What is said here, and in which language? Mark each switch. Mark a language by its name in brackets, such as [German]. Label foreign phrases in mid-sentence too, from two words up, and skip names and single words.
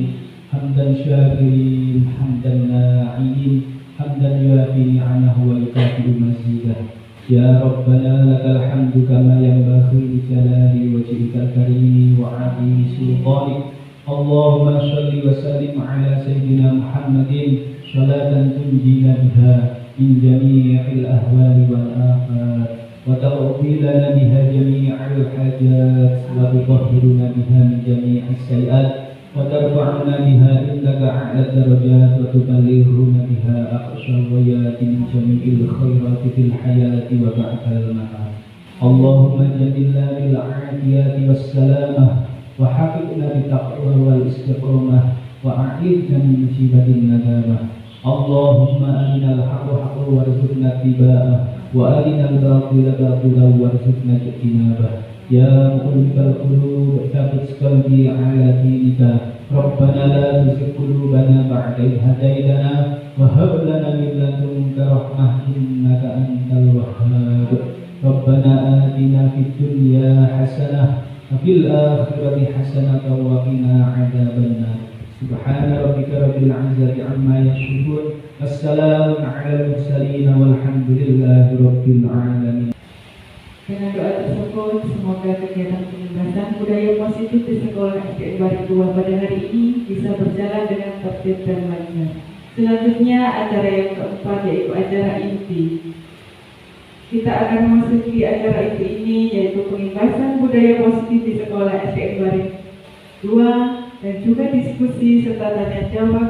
[Arabic] حمداً شاكرين حمداً ناعمين حمداً يوافي نعمه ويكافئ مزيده. يا ربنا لك الحمد كما ينبغي لجلال وجهك الكريم وعظيم سلطانك. اللهم صل وسلم على سيدنا محمد صلاة تنجينا بها من جميع الأهوال والآفات وتقضي لنا بها جميع الحاجات وتطهرنا بها من جميع السيئات وترفعنا بها عندك أعلى الدرجات وتبلغنا بها أقصى الغايات من جميع الخيرات في الحياة وبعد الممات. اللهم جملنا بالعافية والسلامة وحققنا بالتقوى والاستقامة وأعذنا من مصيبات الندامة. اللهم أرنا الحق حقا وارزقنا اتباعه وأرنا الباطل باطلا وارزقنا اجتنابه. يا مقلب القلوب ثبت قلبي على دينك. ربنا لا تزغ قلوبنا بعد إذ هديتنا وهب لنا من لدنك رحمة إنك أنت الوهاب. ربنا آتنا في الدنيا حسنة وفي الآخرة حسنة وقنا عذاب النار. سبحان ربك رب العزة عما يصفون. وسلام على المرسلين والحمد لله رب العالمين. [Indonesian] Dengan doa tersebut, semoga kegiatan pengembangan budaya positif di sekolah SDN Baren 2 pada hari ini bisa berjalan dengan tertib dan lancar. Selanjutnya, acara yang keempat yaitu acara inti. Kita akan memasuki acara inti ini yaitu pengembangan budaya positif di sekolah SDN Baren 2 dan juga diskusi serta tanya jawab.